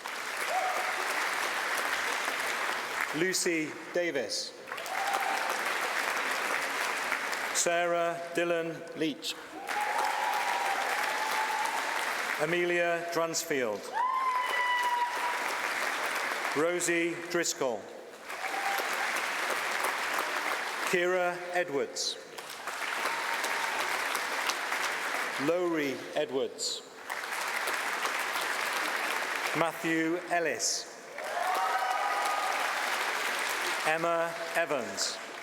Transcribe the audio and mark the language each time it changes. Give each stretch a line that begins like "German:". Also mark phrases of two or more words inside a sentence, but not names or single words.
English: Lucy Davis. Sarah Dillon Leach. Amelia Dransfield. Rosie Driscoll. Kira Edwards. Lowry Edwards. Matthew Ellis. Emma Evans.